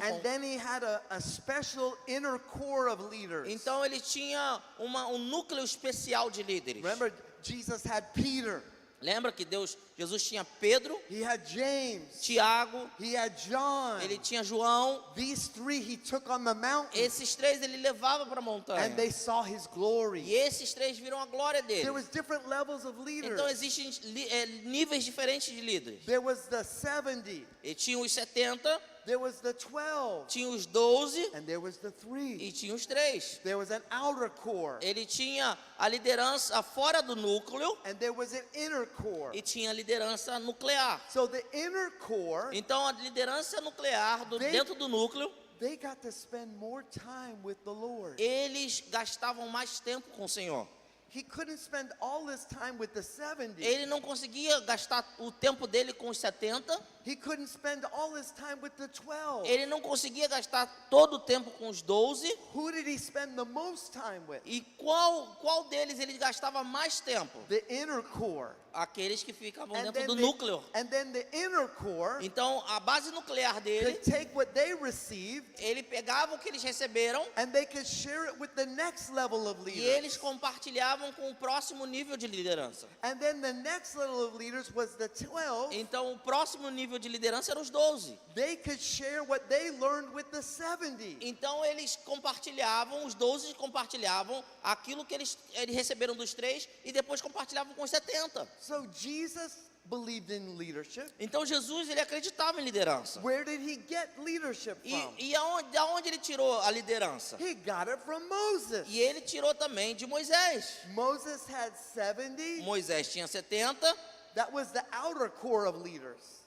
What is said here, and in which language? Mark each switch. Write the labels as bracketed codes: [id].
[en] And then he had a special inner core of leaders. [pt] Então ele tinha um núcleo especial de líderes. [en] Remember, Jesus had Peter, [pt] Lembra que Jesus tinha Pedro, [en] he had James, [pt] Tiago, [en] he had John. [pt] ele tinha João. [en] These three he took on the mountain, [pt] Esses três ele levava para a montanha. [en] and they saw his glory. [pt] E esses três viram a glória dele. [en] There was different levels of leaders. [pt] Então existem níveis diferentes de líderes. [en] There was the 70, [pt] E tinha os 70, [en] there was the 12, [pt] tinha os 12 [en] and there was the 3. [pt] e tinha os 3. [en] There was an outer core, [pt] Ele tinha a liderança fora do núcleo [en] and there was an inner core. [pt] e tinha a liderança nuclear. [en] So the inner core, [pt] Então a liderança nuclear [en] They- [pt] dentro do núcleo, [en] they got to spend more time with the Lord. [pt] eles gastavam mais tempo com o Senhor. [en] He couldn't spend all his time with the 70. [pt] Ele não conseguia gastar o tempo dele com os 70. [en] He couldn't spend all his time with the 12. [pt] Ele não conseguia gastar todo o tempo com os 12. [en] Who did he spend the most time with? [pt] E qual deles ele gastava mais tempo? [en] The inner core. [pt] Aqueles que ficavam [en] And [pt] dentro [en] then, [pt] do [en] the, [pt] núcleo. [en] and then the inner core [pt] Então a base nuclear dele, [en] could take what they received [pt] ele pegava o que eles receberam [en] and they could share it with the next level of [pt] e [en] leaders. [pt] eles compartilhavam com o próximo nível de liderança. [en] And then the next level of leaders was the 12. [pt] Então o próximo nível de liderança eram os 12. [en] They could share what they learned with the 70. [pt] Então eles compartilhavam, os 12 compartilhavam aquilo que eles receberam dos 3 e depois compartilhavam com os 70. [en] So Jesus believed in leadership. [pt] Então Jesus, ele acreditava em liderança. [en] Where did he get leadership from? [pt] E aonde ele tirou a liderança? [en] He got it from Moses. [pt] E ele tirou também de Moisés. [en] Moses had 70. [pt] Moisés tinha 70. [en] That was the outer core of leaders.